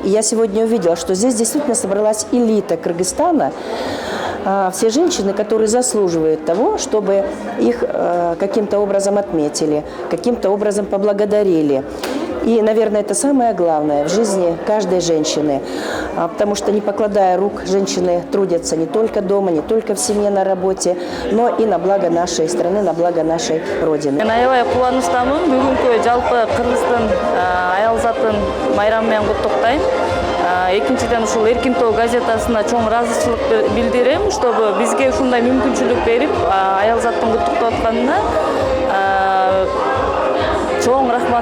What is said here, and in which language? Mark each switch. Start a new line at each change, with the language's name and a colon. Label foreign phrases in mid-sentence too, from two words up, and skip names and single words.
Russian: И я сегодня увидела, что здесь действительно собралась элита Кыргызстана, все женщины, которые заслуживают того, чтобы их каким-то образом отметили, каким-то образом поблагодарили. И, наверное, это самое главное в жизни каждой женщины, потому что, не покладая рук, женщины трудятся не только дома, не только в семье, на работе, но и на благо нашей страны, на благо нашей Родины.
Kyrgyz: Аябай кубанычтамын бүгүнкү жалпы Кыргыздын аял затын майрамы менен куттуктайм. Экинчиден ушул Эркин-ТО газетасына чоң ыраазычылык билдирем, чтобы бизге ушундай мүмкүнчүлүк берип аял заттын куттуктап атканына чоң рахмат.